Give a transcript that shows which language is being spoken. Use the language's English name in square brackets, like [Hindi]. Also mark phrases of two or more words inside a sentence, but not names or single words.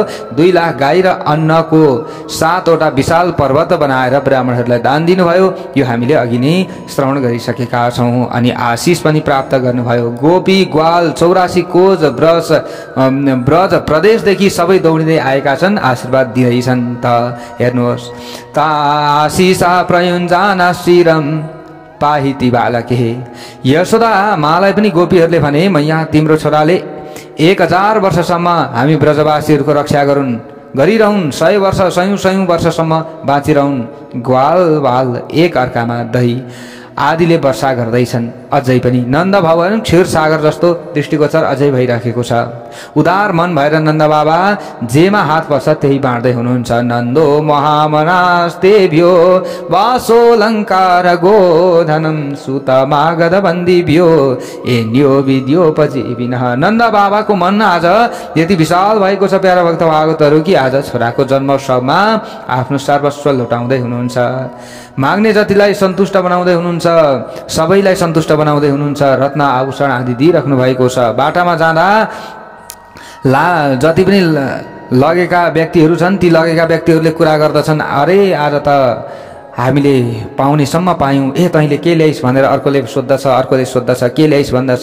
[Nepali] 2 लाख गाई र अन्नको 7वटा विशाल पर्वत बनाएर ब्राह्मणहरूलाई दान दिनुभयो। यो हामीले अघि नै श्रवण गरिसकेका छौँ। अनि आशिष पनि प्राप्त गर्नुभयो। गोपी ग्वाल 84 कोज ब्रज प्रदेशदेखि सबै दौडिँदै आएका छन्, आशीर्वाद दिँदैछन्। त हेर्नुहोस्, [Sanskrit] आशिषा प्रयुञ्जाना श्रीरम पाहिति बालके, [Nepali] यशोदा मालाई पनि गोपीहरूले भने, मैया तिम्रो छोराले 1000 वर्षसम्म हामी ब्रजवासीहरूको रक्षा गरिरहन्, 100 वर्ष 100 वर्षसम्म बाँचिरहन्। ग्वाल बाल एक अर्कामा दही आदिले वर्षा गर्दैछन्। अझै पनि नन्द भवन क्षीर सागर जस्तो दृष्टिगोचर अझै भइराखेको छ। उदार मन भएर नन्द बाबा जेमा हात पर्छ त्यही बाँड्दै हुनुहुन्छ। [Sanskrit] नन्दो महामनास्तेभ्यो वासोलङ्कार गोधनम सुत मागध बन्दीभ्यो एन्यो विद्योपजीविनः। [Nepali] नन्द बाबाको मन आज यति विशाल भएको छ प्यारा भक्त भागवतहरू कि आज छोराको जन्मोत्सवमा आफ्नो सर्वस्व लुटाउँदै हुनुहुन्छ। माग्ने जतिलाई सन्तुष्ट बनाउँदै हुनुहुन्छ, सबैलाई सन्तुष्ट बनाउँदै हुनुहुन्छ। रत्न आभूषण आदि दिइराख्नु भएको छ। बाटामा जाँदा जति पनि लगेका व्यक्तिहरू छन्, ती लगेका व्यक्तिहरूले कुरा गर्दछन्, अरे आज त हामीले पाउनेसम्म पायौँ, तैँले के ल्याइस् भनेर अर्कोले सोद्धछ, अर्कोले सोद्धछ के ल्याइस् भन्दछ।